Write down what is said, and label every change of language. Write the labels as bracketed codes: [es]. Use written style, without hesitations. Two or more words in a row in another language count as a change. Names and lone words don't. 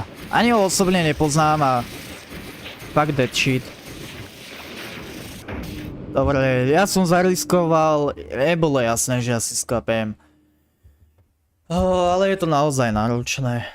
[sk] Ani ho osobne nepoznám a... [en] Fuck that shit. [sk] Dobre, ja som zariskoval, nebolo jasné, že asi skapem. Ale je to naozaj náročné.